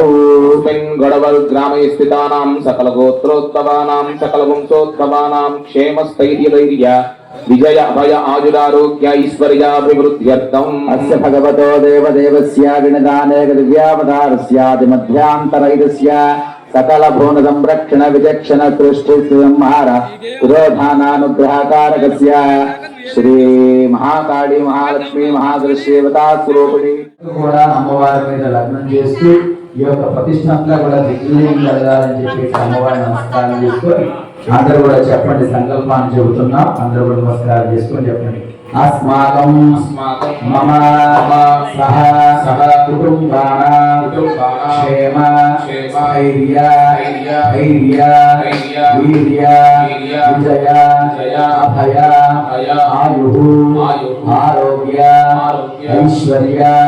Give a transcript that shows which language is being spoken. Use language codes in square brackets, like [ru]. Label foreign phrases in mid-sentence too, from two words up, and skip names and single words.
[sa] गणवल ग्रामे स्थितानां सकल गोत्रोत्तवानां सकल वंशोत्तवानां क्षेम स्थैर्य धैर्य विजय अभय आयुरारोग्य ऐश्वर्याभिवृद्ध्यर्थम् अस्य भगवतो देवदेवस्य गणदानेक दिव्यावतारस्यादिमध्यान्तरैरस्य सकल भुवन संरक्षण विचक्षण सृष्टि संहार विरोधानानुग्रहकारकस्य श्री महाकाली महालक्ष्मी महादृश्यवता स्वरूपिणी [te] కూడా అమ్మవారి మీద లగ్నం చేస్తూ ఈ యొక్క ప్రతిష్టాంతా కూడా దిగ్విజయం జరగాలని చెప్పేసి అమ్మవారిని నమస్కారం చేసుకొని అందరూ కూడా చెప్పండి. సంకల్పాన్ని చెబుతున్నాం. అందరూ కూడా నమస్కారం చేసుకొని చెప్పండి. [sa] अस्माकं मम सह कुटुम्बानां क्षेम स्थैर्य वीर्य विजय अभय आयुः आरोग्य ऐश्वर्य